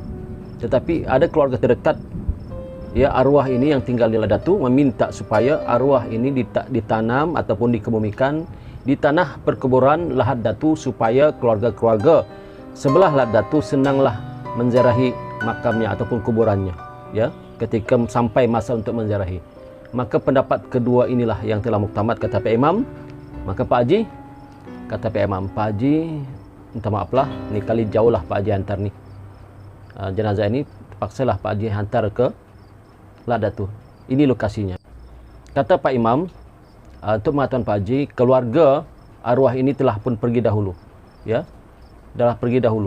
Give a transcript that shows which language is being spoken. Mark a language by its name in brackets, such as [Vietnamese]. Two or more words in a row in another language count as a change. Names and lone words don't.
[Malay] Tetapi ada keluarga terdekat, ya, arwah ini yang tinggal di Lat Datu meminta supaya arwah ini ditanam ataupun dikebumikan di tanah perkuburan Lat Datu supaya keluarga-keluarga sebelah Lat Datu senanglah menziarahi makamnya ataupun kuburannya, ya, ketika sampai masa untuk menziarahi. Maka pendapat kedua inilah yang telah muktamad, kata Pak Imam. Maka Pak Haji, kata Pak Imam, Pak Haji minta maaflah, ni kali jauh lah Pak Haji hantar ni jenazah ini, terpaksalah Pak Haji hantar ke Lat Datu. Ini lokasinya. Kata Pak Imam, untuk pengetahuan Pak Haji, keluarga arwah ini telah pun pergi dahulu, ya, telah pergi dahulu.